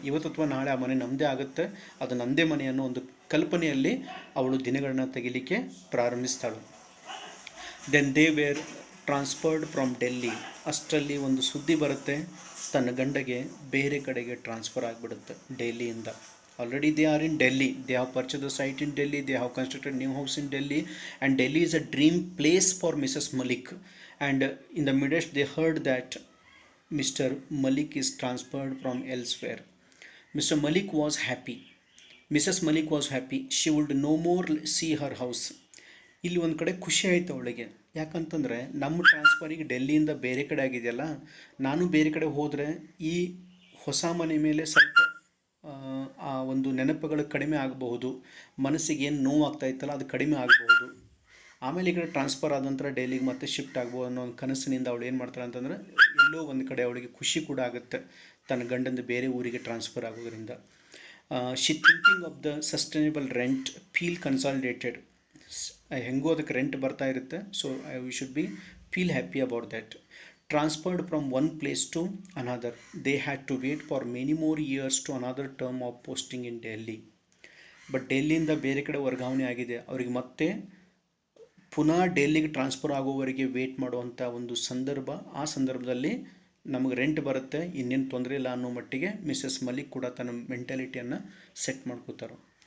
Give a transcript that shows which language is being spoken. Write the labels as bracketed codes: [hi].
[kn] ಇವತ್ತು ಅಥವಾ ನಾಳೆ ಆ ಮನೆ ನಮ್ಮದೇ ಆಗುತ್ತೆ, ಅದು ನಮ್ಮದೇ ಮನೆ ಅನ್ನೋ ಒಂದು ಕಲ್ಪನೆಯಲ್ಲಿ ಅವಳು ದಿನಗಳನ್ನ ತೆಗಿಲಿಕ್ಕೆ ಪ್ರಾರಂಭಿಸ್ತಾಳು. [en] Then they were transferred from Delhi. [kn] ಅಷ್ಟರಲ್ಲಿ ಒಂದು ಸುದ್ದಿ ಬರುತ್ತೆ, ತನ್ನ ಗಂಡಗೆ ಬೇರೆ ಕಡೆಗೆ ಟ್ರಾನ್ಸ್ಫರ್ ಆಗಿಬಿಡುತ್ತೆ ಡೆಲ್ಲಿಯಿಂದ. [en] Already they are in Delhi, they have purchased the site in Delhi, they have constructed new house in Delhi, and Delhi is a dream place for Mrs. Malik. And in the midst they heard that Mr. Malik is transferred from elsewhere. Mr. Malik was happy. Mrs. Malik was happy. She would no more see her house. [kn] ಇಲ್ಲಿ ಒಂದು ಕಡೆ ಖುಷಿ ಆಯಿತು ಅವಳಿಗೆ. ಯಾಕಂತಂದರೆ ನಮ್ಮ ಟ್ರಾನ್ಸ್ಫರಿಗೆ ಡೆಲ್ಲಿಯಿಂದ ಬೇರೆ ಕಡೆ ಆಗಿದೆಯಲ್ಲ, ನಾನು ಬೇರೆ ಕಡೆ ಹೋದರೆ ಈ ಹೊಸ ಮನೆ ಮೇಲೆ ಸ್ವಲ್ಪ ಆ ಒಂದು ನೆನಪುಗಳು ಕಡಿಮೆ ಆಗಬಹುದು, ಮನಸ್ಸಿಗೆ ಏನು ನೋವಾಗ್ತಾ ಇತ್ತಲ್ಲ ಅದು ಕಡಿಮೆ ಆಗಬಹುದು. ಆಮೇಲೆ ಈ ಕಡೆ ಟ್ರಾನ್ಸ್ಫರ್ ಆದ ನಂತರ ಡೆಲ್ಲಿಗೆ ಮತ್ತೆ ಶಿಫ್ಟ್ ಆಗ್ಬೋದು ಅನ್ನೋ ಒಂದು ಕನಸಿನಿಂದ ಅವಳು ಏನು ಮಾಡ್ತಾಳೆ ಅಂತಂದರೆ, ಎಲ್ಲೋ ಒಂದು ಕಡೆ ಅವಳಿಗೆ ಖುಷಿ ಕೂಡ ಆಗುತ್ತೆ ತನ್ನ ಗಂಡಂದು ಬೇರೆ ಊರಿಗೆ ಟ್ರಾನ್ಸ್ಫರ್ ಆಗೋದ್ರಿಂದ. [en] She thinking of the sustainable rent, feel consolidated. [kn] ಹೆಂಗೂ ಅದಕ್ಕೆ ರೆಂಟ್ ಬರ್ತಾ ಇರುತ್ತೆ, [en] So we should be feel happy about that. Transferred from one place to another, they had to wait for many more years to another term of posting in Delhi. [kn] But ಡೆಲ್ಲಿಯಿಂದ ಬೇರೆ ಕಡೆ ವರ್ಗಾವಣೆ ಆಗಿದೆ, ಅವರಿಗೆ ಮತ್ತೆ ಪುನಃ ಡೆಲ್ಲಿಗೆ ಟ್ರಾನ್ಸ್ಫರ್ ಆಗೋವರೆಗೆ ವೇಟ್ ಮಾಡುವಂಥ ಒಂದು ಸಂದರ್ಭ. ಆ ಸಂದರ್ಭದಲ್ಲಿ ನಮಗೆ ರೆಂಟ್ ಬರುತ್ತೆ, ಇನ್ನೇನು ತೊಂದರೆ ಇಲ್ಲ ಅನ್ನೋ ಮಟ್ಟಿಗೆ ಮಿಸಸ್ ಮಲಿಕ್ ಕೂಡ ತನ್ನ ಮೆಂಟಾಲಿಟಿಯನ್ನು ಸೆಟ್ ಮಾಡ್ಕೋತಾರೆ.